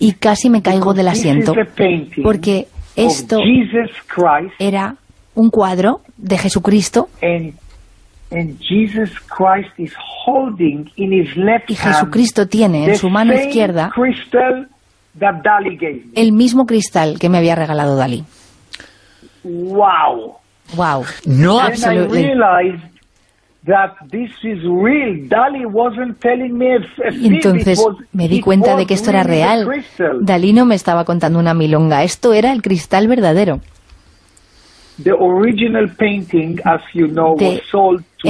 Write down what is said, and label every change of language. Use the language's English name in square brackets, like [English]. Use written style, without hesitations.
[Spanish] y casi me caigo del asiento, porque esto [English] Jesus Christ, [Spanish] era un cuadro de Jesucristo, [English] and Jesus Christ is holding in his left [Spanish] y Jesucristo tiene en su mano izquierda [English] crystal that Dalí gave me. [Spanish] El mismo cristal que me había regalado Dalí. ¡Wow! ¡Wow! No, absolutamente. [English] That this is real. Dalí wasn't telling me a thing. [Spanish] Entonces me di cuenta de que esto era real. Dalí no me estaba contando una milonga. Esto era el cristal verdadero. [English] The original painting, as you know, was sold to